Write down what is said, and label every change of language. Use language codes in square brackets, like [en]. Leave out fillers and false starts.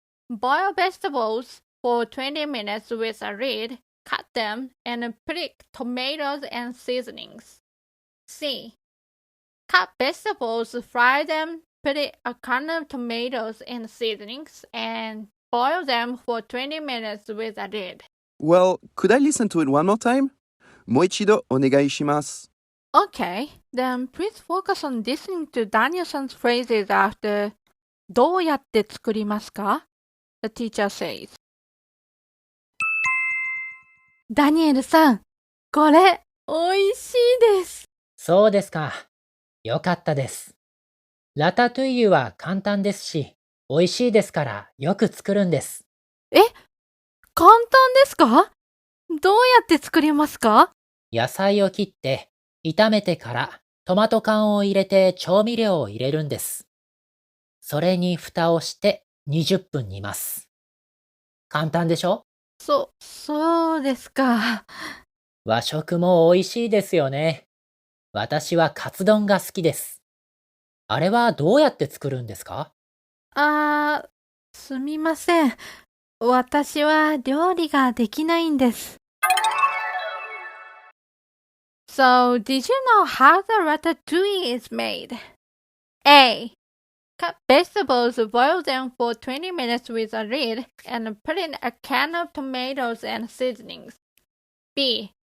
[en] Boil vegetables for 20 minutes with a lid, cut them, and put in tomatoes and seasonings. C. Cut vegetables, fry them, put in a can of tomatoes and seasonings, and boil them for 20 minutes with a lid. Well, could I listen to it one more time? [ja] もう一度お願いします。 [en] Okay, then please focus on listening to Daniel's phrases after [ja] どうやって作りますか? [en] The teacher says. [ja] ダニエルさん、これ、おいしいです。そうですか。よかったです。ラタトゥイユは簡単ですし、美味しいですからよく作るんです。簡単ですか? どうやって作りますか? 野菜を切って炒めてからトマト缶を入れて調味料を入れるんです。それに蓋をして20分煮ます。簡単でしょ？そうですか。和食も美味しいですよね。私はカツ丼が好きです。あれはどうやって作るんですか？すみません。私は料理ができないんです。 [en] So, did you know how the ratatouille is made? A. Cut vegetables, boil them for 20 minutes with a lid, and put in a can of tomatoes and seasonings. B.